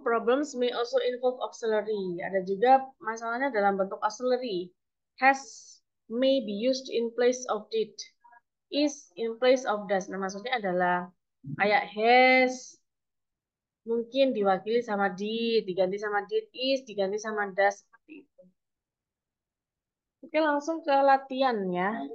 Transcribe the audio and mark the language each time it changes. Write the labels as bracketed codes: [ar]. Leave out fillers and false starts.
[en] Problems may also involve auxiliary. [id] Ada juga masalahnya dalam bentuk auxiliary. [en] Has may be used in place of did. Is in place of does. [id] Nah, maksudnya adalah kayak has mungkin diwakili sama did, diganti sama did, is diganti sama does, seperti itu. Oke, langsung ke latihan ya.